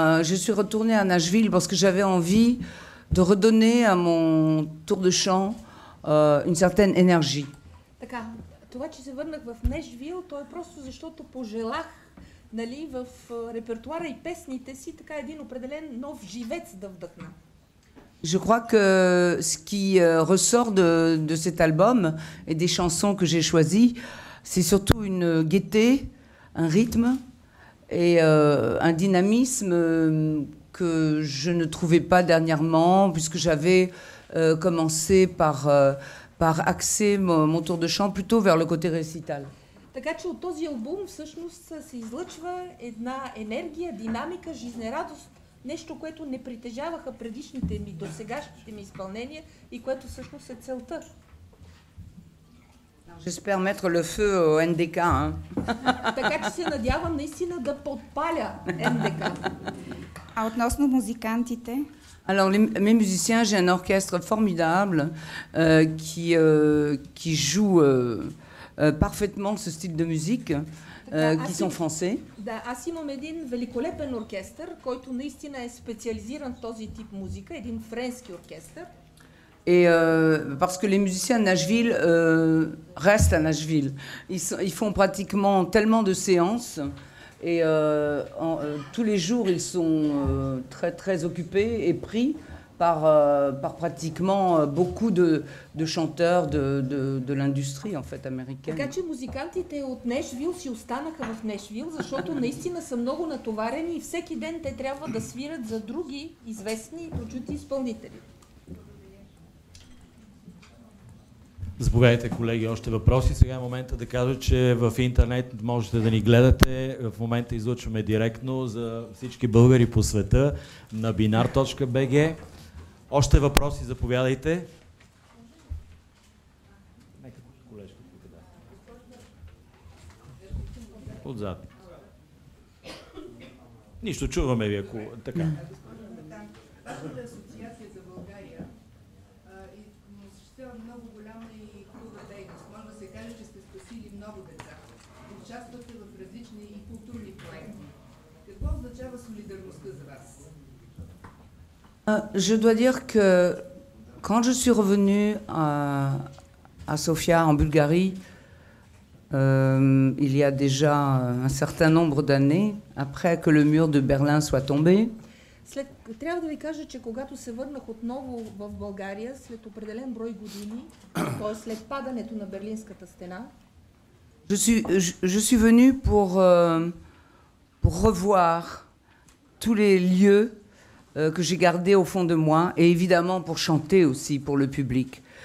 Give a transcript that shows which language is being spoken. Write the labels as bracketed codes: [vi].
[fr] Je suis retournée à Nashville parce que j'avais envie de redonner à mon tour de chant une certaine énergie. [bg] Така, това, че се върнах в Нешвил, то е просто защото пожелах, нали, в репертуара и песните си така един определен нов живец да вдъхна. [fr] Je crois que ce qui ressort de cet album et des chansons que j'ai choisies, c'est surtout une gaieté, un rythme et un dynamisme que je ne trouvais pas dernièrement, puisque j'avais commencé par axer mon tour de chant plutôt vers le côté récital. [bg] Така че от този албум всъщност се излъчва една енергия, динамика, жизнерадост, нещо, което не притежаваха предишните ми, досегашните ми изпълнения и което всъщност е целта. [fr] J'espère mettre le feu au NDK. Hein. [bg] Така че се надявам наистина да подпаля НДК. А относно музикантите? [fr] Alors, mes musiciens, j'ai un orchestre formidable qui joue parfaitement ce style de musique, qui sont français. [bg] Да, аз имам един великолепен оркестър, който наистина е специализиран в този тип музика, един френски оркестър. [fr] Et parce que les musiciens de Nashville restent à Nashville. Ils font pratiquement tellement de séances et tous les jours ils sont très très occupés et pris par pratiquement beaucoup de chanteurs de l'industrie en fait américaine. [bg] Така че музикантите от Нешвил си останаха в Нешвил, защото наистина са много натоварени и всеки ден те трябва да свират за други известни и прочути изпълнители. Заповядайте, колеги, още въпроси. Сега е момента да кажа, че в интернет можете да ни гледате. В момента излъчваме директно за всички българи по света на binar.bg. Още въпроси, заповядайте. Нека колежка тук да. Отзад. Нищо, чуваме ви, ако така. Асоциация за България осъществява много голяма и хубава дейност. Може да се каже, че сте спасили много деца. Участвате в различни и културни проекти. Какво означава солидарността за вас? [fr] Je dois dire que quand je suis revenue à Sofia, en Bulgarie, il y a déjà un certain nombre d'années, après que le mur de Berlin soit tombé, [bg] Трябва да ви кажа, че когато се върнах отново в България, след определен брой години, т.е. след падането на Берлинската стена, [fr] je suis venue pour revoir tous les lieux que j'ai gardés au fond de moi, et évidemment pour chanter aussi pour le public.